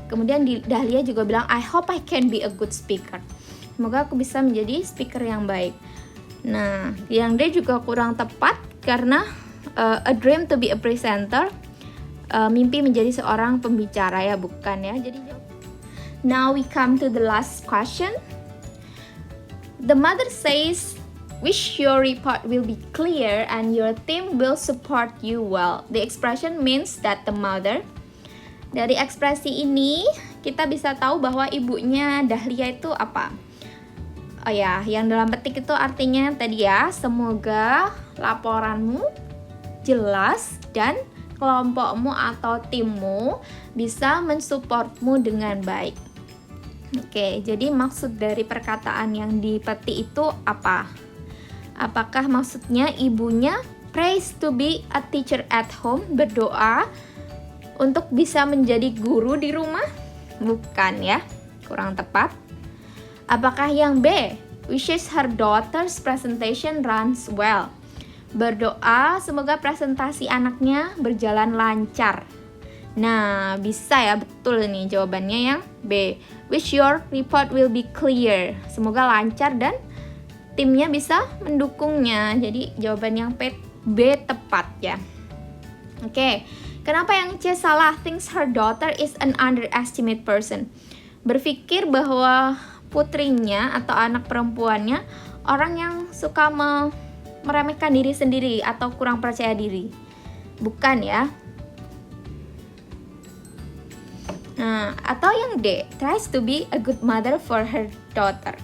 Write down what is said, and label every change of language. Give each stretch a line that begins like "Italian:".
Indonesian: Kemudian Dahlia juga bilang,
English: I hope I can be a good speaker.
Indonesian: Semoga aku bisa menjadi speaker yang baik. Nah, yang D juga kurang tepat karena
English: a dream to be a presenter,
Indonesian: mimpi menjadi seorang pembicara ya, bukan ya. Jadi
English: now we come to the last question. The mother says, wish your report will be clear and your team will support you well. The expression means that the mother.
Indonesian: Dari ekspresi ini kita bisa tahu bahwa ibunya Dahlia itu apa? Oh ya, yang dalam petik itu artinya tadi ya, semoga laporanmu jelas dan kelompokmu atau timmu bisa mensupportmu dengan baik. Oke, jadi maksud dari perkataan yang dipetik itu apa? Apakah maksudnya ibunya
English: prays to be a teacher at home,
Indonesian: berdoa untuk bisa menjadi guru di rumah? Bukan ya, kurang tepat. Apakah yang B,
English: wishes her daughter's presentation runs well,
Indonesian: berdoa semoga presentasi anaknya berjalan lancar? Nah, bisa ya, betul nih jawabannya yang B.
English: Wish your report will be clear.
Indonesian: Semoga lancar dan timnya bisa mendukungnya. Jadi jawaban yang B tepat ya. Oke, kenapa yang C salah?
English: Thinks her daughter is an underestimate person.
Indonesian: Berpikir bahwa putrinya atau anak perempuannya orang yang suka meremehkan diri sendiri atau kurang percaya diri. Bukan ya. Nah, atau yang D,
English: tries to be a good mother for her daughter.